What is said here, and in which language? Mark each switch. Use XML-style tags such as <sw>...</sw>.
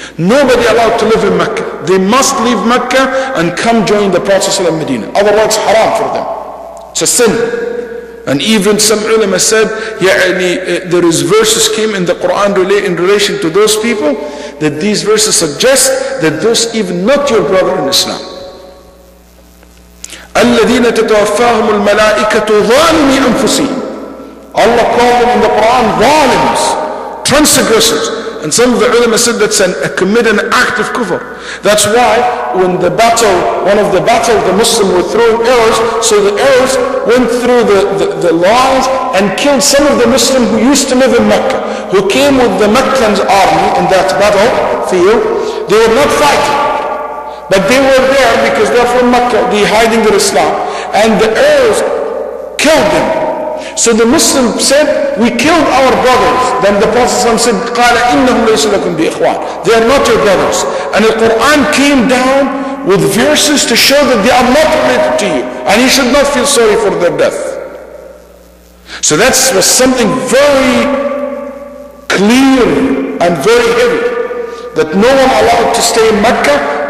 <en>Nobody allowed to live in Mecca. They must leave Mecca and come join the Prophet ﷺ Medina. Otherwise, haram for them. It's a sin. And even some ulama said, there is verses came in the Quran in relation to those people, that these verses suggest that those even not your brother in Islam.</en> <ar>الذين تتوفاهم الملائكة ظالمي أنفسهم.</ar> <en>Allah called them in the Quran zalims, transgressors. And some of the ulama said that's committed an act of kufr. That's why when one of the battles, the Muslims were throwing arrows, so the arrows went through the lines and killed some of the Muslims who used to live in Mecca, who came with the Meccan army in that battlefield. They were not fighting, but they were there because they're from Mecca, they hiding their Islam, and the arrows killed them. So the Muslim said, we killed our brothers. Then the Prophet said,</en> <ar>قَالَ إِنَّهُمْ لَيْسُ لَكُمْ بِإِخْوَانٍ.</ar> <en>They are not your brothers. And the Quran came down with verses to show that they are not related to you, and you should not feel sorry for their death. So that was something very clear and very heavy, that no one allowed to stay in Mecca.</en>